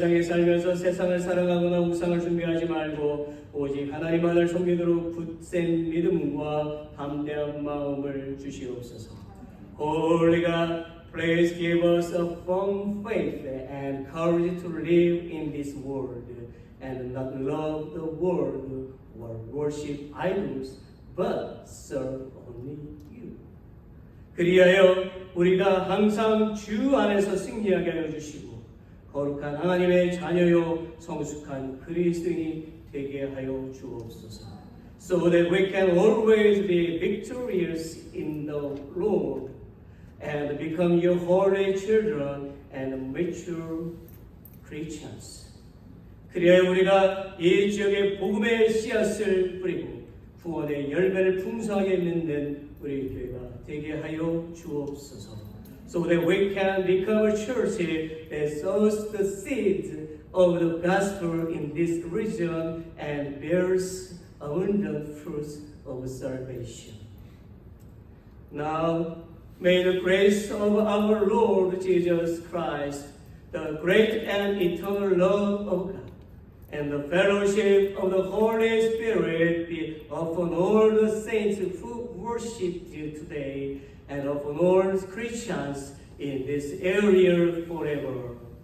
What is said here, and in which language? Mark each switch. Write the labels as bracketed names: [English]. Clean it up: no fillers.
[Korean] 살면서 세상을 사랑하거나 우상을 숭배하지 말고 오직 하나님만을 섬기도록 굳센 믿음과 담대한 마음을 주시옵소서. [English] Holy God, please give us a firm faith and courage to live in this world and not love the world or worship idols, but serve only you. [Korean] 그리하여 우리가 항상 주 안에서 승리하게 하여 주시고 거룩한 하나님의 자녀요 성숙한 그리스도인이 되게 하여 주옵소서. [English] So that we can always be victorious in the Lord and become your holy children and mature Christians. [Korean] 그리하여 우리가 이 지역에 복음의 씨앗을 뿌리고 구원의 열매를 풍성하게 맺는 우리 교회가 되게 하여 주옵소서. [English] So that we can become a church that sows the seeds of the gospel in this region and bears abundant fruits of salvation. Now, may the grace of our Lord Jesus Christ, the great and eternal love of God, and the fellowship of the Holy Spirit be upon all the saints who worship you today, and upon all Christians in this area forever.